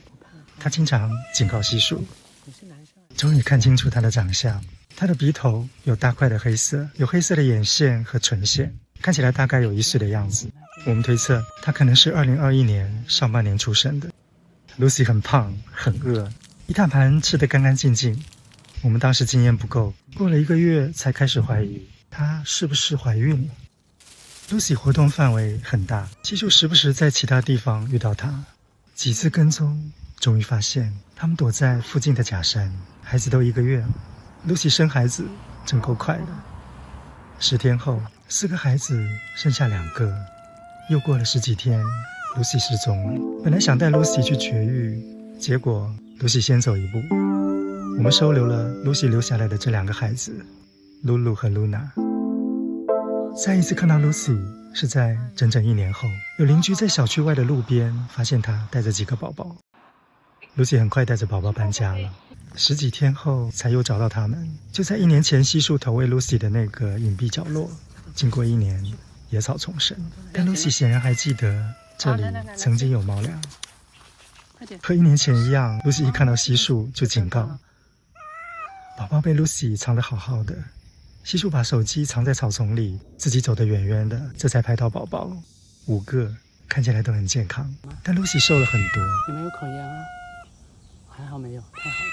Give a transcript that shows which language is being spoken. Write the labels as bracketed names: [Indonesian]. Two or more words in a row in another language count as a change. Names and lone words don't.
[Chinese] 她經常警告西叔。終於看清楚她的長相，她的鼻頭有大塊的黑色，有黑色的眼線和唇線，看起來大概有1歲的樣子。我們推測她可能是2021年上半年出生的。Lucy 很胖，很餓，一大盤吃得乾乾淨淨。我們當時經驗不夠，過了1個月才開始懷疑她是不是懷孕了。Lucy 活動範圍很大，西叔時不時在其他地方遇到她。幾次跟蹤，終於發現他們躲在附近的假山。孩子都1個月了， Lucy 生孩子真夠快的。10天後，4個孩子剩下2個。又過了10幾天，Lucy 失蹤了。本來想帶 Lucy 去絕育，結果 Lucy 先走一步。我們收留了 Lucy 留下來的這2個孩子，露露和露娜。再一次看到 Lucy 是在整整1 年後，有鄰居在小區外的路邊發現她帶着幾個寶寶。Lucy 很快帶着寶寶搬家了，10幾天後才又找到他們，就在1年前西叔投餵 Lucy 的那個隱蔽角落。經過1年，野草叢生，但 Lucy 顯然還記得這裡曾經有貓糧。和1年前一樣 ，Lucy 一看到西叔就警告。寶寶被 Lucy 藏得好好的，西叔把手機藏在草叢裡，自己走得遠遠的，這才拍到寶寶。5個，看起來都很健康，但 Lucy 瘦了很多。有沒有口炎啊？還好沒有，太好了。